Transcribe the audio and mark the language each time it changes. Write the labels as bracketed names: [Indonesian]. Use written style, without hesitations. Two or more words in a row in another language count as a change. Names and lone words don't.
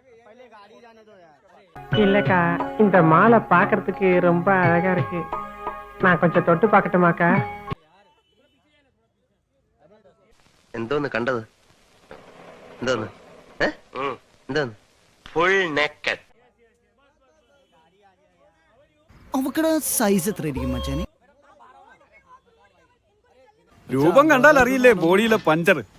[Tamil] இல்லக்கா இந்த மாலை பாக்குறதுக்கு ரொம்ப அழகா இருக்கு. நான் கொஞ்சம் தொட்டு பார்க்கட்டுமாக்கா? [Malayalam] എന്തോന്ന് കണ്ടത്? എന്തോന്ന്? എന്തോന്ന്? [English] full naked. [Malayalam] അവക്കടെ സൈസ് എത്രയായിരിക്കും മച്ചാനെ? രൂപം കണ്ടാൽ അറിയില്ലേ ബോഡിയിലെ പഞ്ചർ.